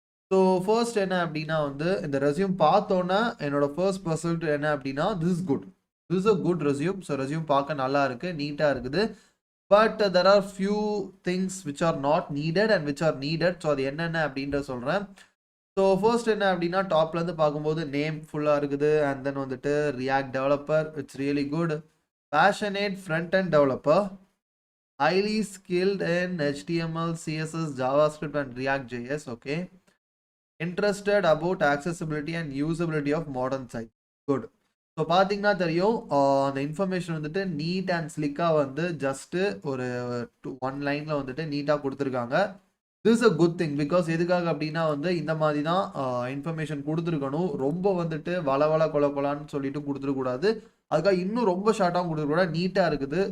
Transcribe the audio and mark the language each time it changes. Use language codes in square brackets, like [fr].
[ta] So first என்ன அப்படின்னா வந்து இந்த ரெஸ்யூம் பார்த்தோன்னா என்னோட ஃபர்ஸ்ட் பர்சன்ட் என்ன அப்படின்னா [en] This is a good resume. [ta] So resume பார்க்க நல்லா இருக்கு, நீட்டாக இருக்குது. [en] But there are few things which are not needed and which are needed. [ta] So அது என்னென்ன அப்படின்றத சொல்கிறேன். ஸோ ஃபர்ஸ்ட் என்ன அப்படின்னா டாப்லேருந்து பார்க்கும்போது நேம் ஃபுல்லாக இருக்குது. [en] and then [ta] வந்துட்டு [en] React developer, it's really good. Passionate front end developer, highly skilled in HTML, CSS, JavaScript and React.js. Okay. Interested about accessibility and usability of modern sites. Good. [ta] So பார்த்தீங்கன்னா தெரியும் அந்த information வந்துட்டு NEET and ஸ்லிக்காக வந்து just ஒரு 1 லைனில் வந்துட்டு நீட்டாக கொடுத்துருக்காங்க. [en] This is a good thing. [ta] Because எதுக்காக அப்படின்னா வந்து இந்த மாதிரி தான் இன்ஃபர்மேஷன் கொடுத்துருக்கணும். ரொம்ப வந்துட்டு வள கொலான்னு சொல்லிட்டு கொடுத்துருக்கூடாது. அதுக்காக இன்னும் ரொம்ப ஷார்ட்டாகவும் கொடுத்துருக்கூடாது. நீட்டாக இருக்குது.